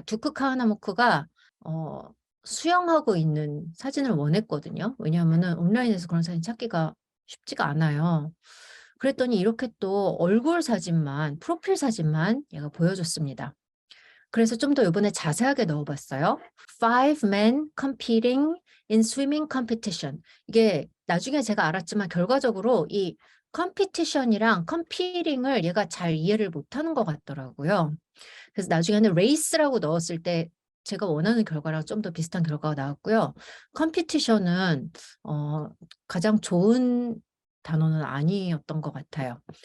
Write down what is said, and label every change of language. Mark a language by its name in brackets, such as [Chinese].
[Korean] 듀크 카하나모쿠가 어, 수영하고 있는 사진을 원했거든요. 왜냐하면 온라인에서 그런 사진 찾기가 쉽지가 않아요. 그랬더니 이렇게 또 얼굴 사진만, 프로필 사진만 얘가 보여줬습니다. 그래서 좀 더 이번에 자세하게 넣어봤어요. [English] Five men competing in swimming competition. [Korean] 이게 나중에 제가 알았지만 결과적으로 이 컴피티션이랑 컴피팅을 얘가 잘 이해를 못하는 것 같더라고요. 그래서 나중에는 레이스라고 넣었을 때 제가 원하는 결과랑 좀 더 비슷한 결과가 나왔고요. 컴피티션은 가장 좋은 단어는 아니었던 것 같아요.